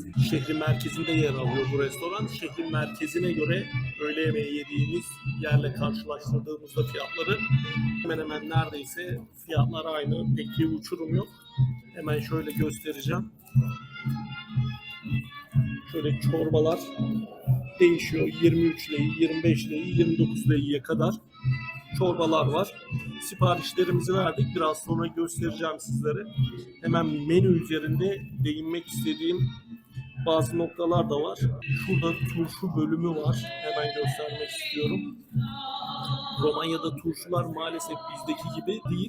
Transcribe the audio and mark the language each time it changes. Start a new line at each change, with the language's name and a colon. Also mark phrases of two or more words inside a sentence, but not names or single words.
Turkish: Şehrin merkezinde yer alıyor bu restoran. Şehrin merkezine göre öğle yemeği yediğimiz yerle karşılaştırdığımızda fiyatları hemen hemen neredeyse fiyatlar aynı. Pek bir uçurum yok. Hemen şöyle göstereceğim. Şöyle çorbalar değişiyor. 23 lei, 25 lei, 29 lei'ye kadar çorbalar var. Siparişlerimizi verdik. Biraz sonra göstereceğim sizlere. Hemen menü üzerinde değinmek istediğim bazı noktalar da var. Şurada turşu bölümü var. Hemen göstermek istiyorum. Romanya'da turşular maalesef bizdeki gibi değil.